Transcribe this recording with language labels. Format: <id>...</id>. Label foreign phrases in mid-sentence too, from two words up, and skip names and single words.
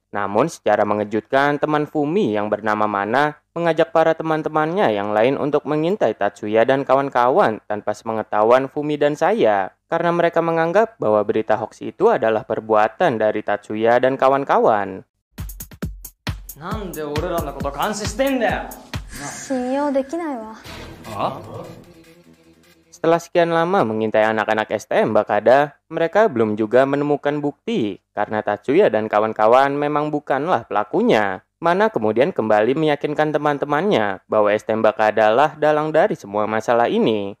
<id>Namun secara mengejutkan teman Fumi yang bernama Mana mengajak para teman-temannya yang lain untuk mengintai Tatsuya dan kawan-kawan tanpa sepengetahuan Fumi dan saya. Karena mereka menganggap bahwa berita hoax itu adalah perbuatan dari Tatsuya dan kawan-kawan.</id> <ja>なんで俺らのこと監視してんだよ。信用できないわ。</ja> <id>Setelah sekian lama mengintai anak-anak STM Bakada, mereka belum juga menemukan bukti karena Tatsuya dan kawan-kawan memang bukanlah pelakunya. Mana kemudian kembali meyakinkan teman-temannya bahwa STM Bakada lah dalang dari semua masalah ini.</id>